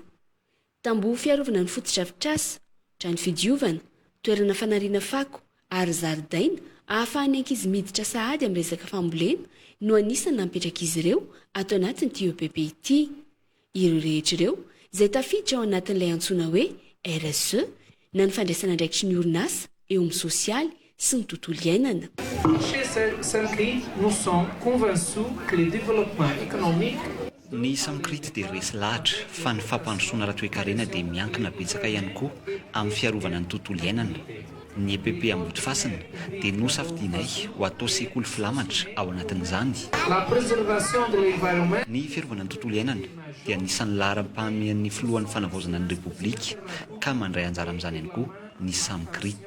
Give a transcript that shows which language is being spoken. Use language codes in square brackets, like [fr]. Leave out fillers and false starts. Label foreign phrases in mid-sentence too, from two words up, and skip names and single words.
[mg] Tamboho fiarovana ny foto-drafitrasa, trano fidiovana, toerana fanariana fako ary zaridaina ahafahan'ny ankizy miditra sahady amin'ny resaka fambolena no anisany nampetraka izy ireo ato anatin'ity EPP ity. Ireo rehetra ireo izay tafiditra ao anatin'ilay antsoina hoe RSE na ny fandraisana andraikitry ny orinasa eo amin'ny sosialy sy ny tontolo iainana. [fr] Chez Samkrety, nous sommes convaincus que le développement économique [mg] ny Samkrety dia resy lahatra fa ny fampandrosoana ara-toekarena dia miankina betsaka ihany koa amin'ny fiarovana ny tontolo iainana. Ny EPP Ambodifasina dia nosafidianay ho atao sekoly filamatra ao anatin'izany. Ny fiarovana ny tontolo iainana dia anisan'ny laharam-pahamehan'ny filohan'ny fanavaozana ny Repoblika ka mandray anjara amin'izany ihany koa ny Samkrety.